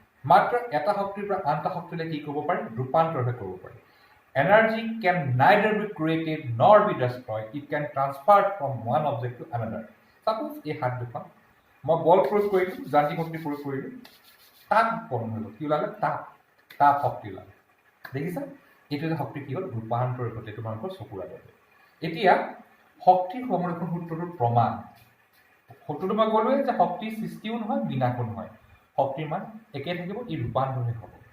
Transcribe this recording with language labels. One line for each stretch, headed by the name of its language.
Assamese: মাত্ৰ এটা শক্তিৰ পৰা আনটা শক্তিলৈ কি কৰিব পাৰি ৰূপান্তৰহে কৰিব পাৰি।
English: Energy can neither be created nor be destroyed. It can transfer from one object to another.
Assamese: Suppose এই হাত দুখন মই বল প্ৰয়োগ কৰিলোঁ যান্ত্ৰিক শক্তি প্ৰয়োগ কৰিলোঁ তাপ উৎপন্ন হৈ গ'ল কি ওলালে তাপ শক্তি ওলালে। দেখিছা এইটো যে শক্তি কি হ'ল ৰূপান্তৰ ঘটে তোমালোকৰ চকুৰ আগতে। এতিয়া শক্তিৰ সংৰক্ষণ সূত্ৰটোৰ প্ৰমাণ সূত্ৰটো মই ক'লোৱে যে শক্তিৰ সৃষ্টিও নহয় বিনাশো নহয় শক্তিৰ মান একে থাকিব ই ৰূপান্তৰহে হ'ব।